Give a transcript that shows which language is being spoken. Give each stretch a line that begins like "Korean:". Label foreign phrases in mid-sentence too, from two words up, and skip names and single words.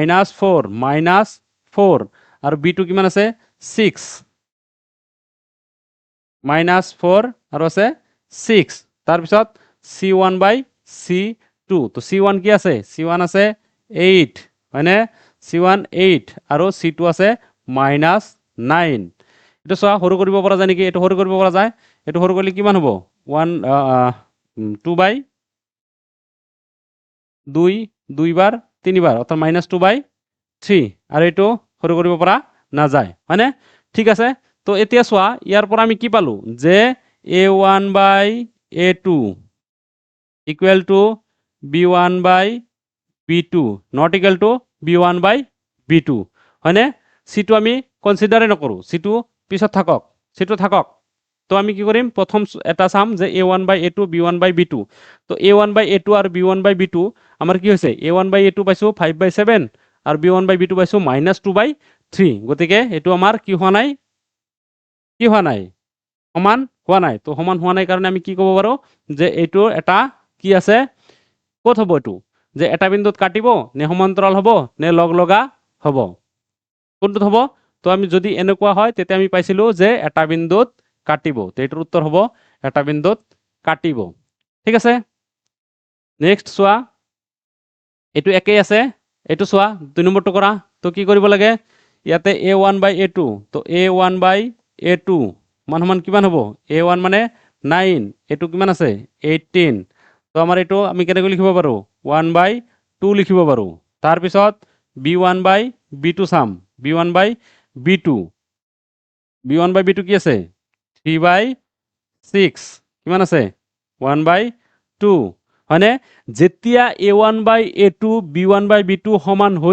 Assamese: -4 আৰু b2 কিমান আছে 6 -4 আৰু আছে 6 তাৰ পিছত c1/c2 তো c1 কি আছে c1 আছে 8 হয়নে c1 8 আৰু c2 আছে -9 এটো সয়া সৰু কৰিব পৰা যায় নেকি এটো সৰু কৰিব পৰা যায় এটো সৰু কৰিলে কিমান হ'ব 2 বাৰ 3 বাৰ অর্থাৎ -2/3 আৰু এটো সৰু কৰিব পৰা না যায় হয়নে ঠিক আছে তো এতিয়া সোয়া ইয়াৰ পৰা আমি কি পালো যে a1/a2
English: equal to
Assamese: b1/b2
English: not equal to
Assamese: b1/b2 হয়নে c2 আমি কনসিডারে নকৰো c2 পিছত থাকক c2 থাকক তো আমি কি কৰিম প্ৰথম এটা চাম যে a1/a2 b1/b2 তো a1/a2 আৰু b1/b2 আমাৰ কি হৈছে a1/a2 পাইছো 5/7 আৰু b1/b2 পাইছো -2/3 গতিকে এটো আমাৰ কি হোৱা নাই সমান হোৱা নাই তো সমান হোৱা নাই কাৰণে আমি কি ক'ব পাৰো যে এটো এটা কি আছে ক'ত হ'ব এটো যে এটা বিন্দুত কাটিব নে সমান্তৰাল হ'ব নে লগলগা হ'ব কোনটোত হ'ব তো আমি যদি এনেকুৱা হয় তেতিয়া আমি পাইছিলো যে এটা বিন্দুত কাটিব তো এটাৰ উত্তৰ হ'ব এটা বিন্দুত কাটিব ঠিক আছে নেক্সট চোৱা এটো একেই আছে এটো চোৱা 2 নম্বৰটো কৰা তো কি কৰিব লাগে ইয়াতে a1/a2 তো a1/a2 মান কিমান হ'ব a1 মানে 9 এটো কিমান আছে 18 তো আমাৰ এটো আমি কেনেকৈ লিখিব পাৰো 1/2 লিখিব পাৰো তাৰ পিছত b1/b2 চাম b1/b2 কি আছে 3/6 কিমান আছে 1/2 হয়নে যেতিয়া a1/a2 b1/b2 সমান হৈ